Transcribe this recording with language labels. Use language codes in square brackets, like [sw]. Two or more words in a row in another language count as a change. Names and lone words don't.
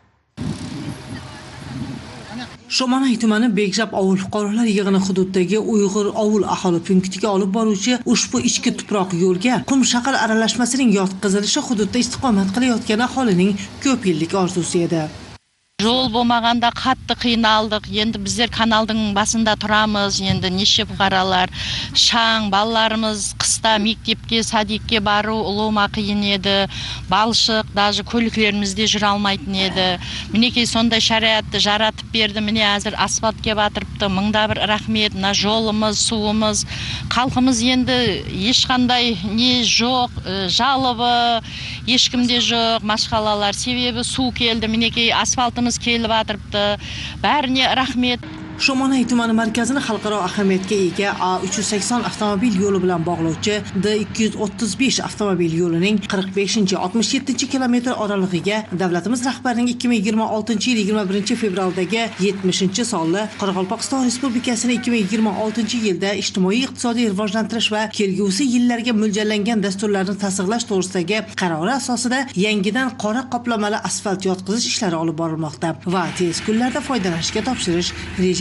[uz] Shumanay tumani Bekjab ovul fuqarolar yig'ini hududidagi Uyg'ur ovul aholi punktiga olib boruvchi ushbu ichki tuproq yo'lga qum shaqal aralashmasining yotqizilishi hududda istiqomat qilayotgan aholining ko'p yillik orzusi edi. [kk] Жол болмағанда қатты қиналдық. Енді біздер каналдың басында тұрамыз. Енді неше бұқаралар, шаң, балаларымыз қыста мектепке, садикке бару ұлыма қиын еді. Балшық, даже көліктерімізде жүре алмайтын еді. Мінекей сондай шариатты жаратып берді. Міне әзір асфальт кеп атырыпты. Мыңда бір рахмет. Мына жолымыз, суымыз, халқымыз енді ешқандай не жоқ, жалобы ешкімде жоқ, машқалалар. Себебі су келді. Мінекей асфальтымыз [uz] kelib atribdi. [kk] Bәріне рахмет. [uz] Shumanay tumani markazini xalqaro ahamiyatga ega A380 avtomobil yo'li bilan bog'lovchi D235 avtomobil yo'lining 45-67 kilometr oralig'iga davlatimiz rahbarining 2026-yil 21 fevraldagi 70-sonli Qoraqalpog'iston Respublikasining 2026-yilda ijtimoiy-iqtisodiy rivojlantirish va kelgusi yillarga mo'ljallangan dasturlarni tasdiqlash to'g'risidagi qarori asosida yangidan qora qoplamali asfalt yotqizish ishlari olib borilmoqda va tez kunlarda foydalanishga topshirish rejalashtirilgan.